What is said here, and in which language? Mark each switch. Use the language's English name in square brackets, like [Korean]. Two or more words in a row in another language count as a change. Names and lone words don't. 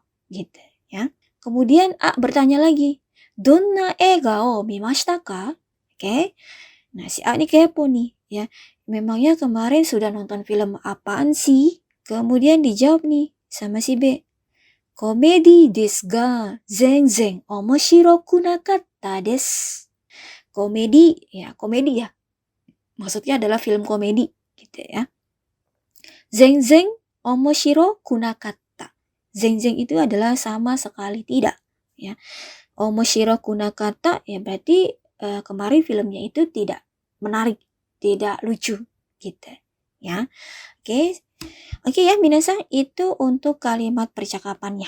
[Indonesian] Gitu ya. Kemudian A bertanya lagi. [Japanese] どんな映画を見ましたか? [Indonesian] Oke. Nah, si A ini kepo nih. Ya. Memangnya kemarin sudah nonton film apaan sih? Kemudian dijawab nih sama si B. [Japanese] コメディですが全然面白くなかったです. [Indonesian] Komedi ya. Maksudnya adalah film komedi gitu ya. [Japanese] 全然面白くなかった. [Indonesian] Zenzen itu adalah sama sekali tidak ya. [Japanese] 面白くなかった [Indonesian] ya berarti kemarin filmnya itu tidak menarik, tidak lucu gitu ya. Oke ya minasang, itu untuk kalimat percakapannya.